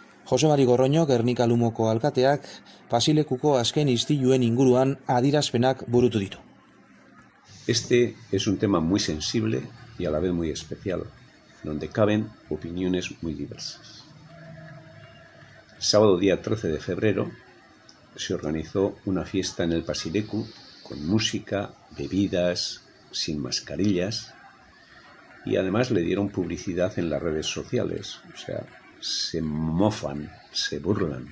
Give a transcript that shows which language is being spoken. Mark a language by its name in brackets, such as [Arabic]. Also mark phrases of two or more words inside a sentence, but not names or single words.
[Basque] Jose Mari Gorroño, Gernika Lumoko alkateak, pasilekuko azken istiluen inguruan adierazpenak burutu ditu. [Spanish] Este es un tema muy sensible y a la vez muy especial, donde caben opiniones muy diversas. Sábado día 13 de febrero se organizó una fiesta en el Pasileku con música, bebidas, sin mascarillas, y además le dieron publicidad en las redes sociales, o sea, se mofan, se burlan.